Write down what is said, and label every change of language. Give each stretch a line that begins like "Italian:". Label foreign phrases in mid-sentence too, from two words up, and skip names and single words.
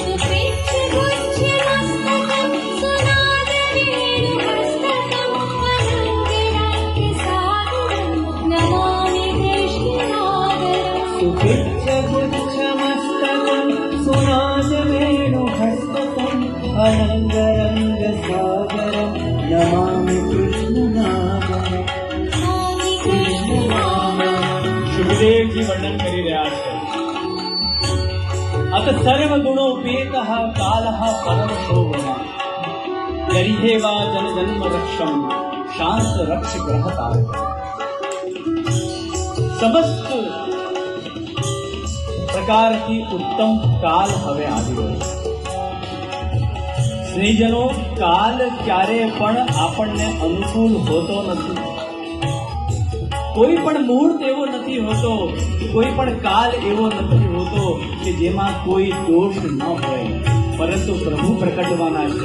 Sanskrit: सुपिच्छगुच्छमस्तकं सुनादवेणुहस्तकं अनङ्गरङ्गसागरं नमामि कृष्णनागरं.
Gujarati: सुखदेव जी वर्णन કરી રહ્યા છે.
Sanskrit: अत सर्व गुणोपेतः कालः परमशोभनः गरिहे वा जन जन्म रक्षम शांत रक्ष ग्रहतारक.
Gujarati: समस्त પ્રકારથી ઉત્તમ કાલ હવે આવી ગયો. સ્નેહજનો, કાલ ક્યારે પણ આપણને અનુકૂળ હોતો નથી. કોઈ પણ મુહૂર્ત એવો નથી હોતો, કોઈ પણ કાલ એવો નથી હોતો કે જેમાં કોઈ દોષ ન હોય, પરંતુ પ્રભુ પ્રકટવાના છે.